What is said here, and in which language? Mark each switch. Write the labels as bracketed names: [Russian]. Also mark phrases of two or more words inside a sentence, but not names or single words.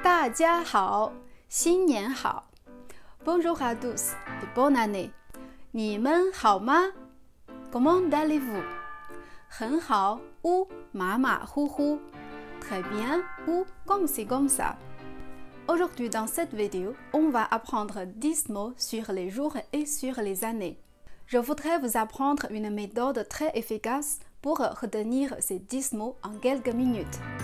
[Chinese] 大家好，新年好。 [French] Bonjour à tous et bonne année. [Chinese] 你们好吗 [French] ？Comment allez-vous? [Chinese] 很好 [French] ou [Chinese] 马马虎虎 [French] Très bien ou comme c'est comme ça. Aujourd'hui, dans cette vidéo, on va apprendre 10 mots sur les jours et sur les années. Je voudrais vous apprendre une méthode très efficace pour retenir ces 10 mots en quelques minutes.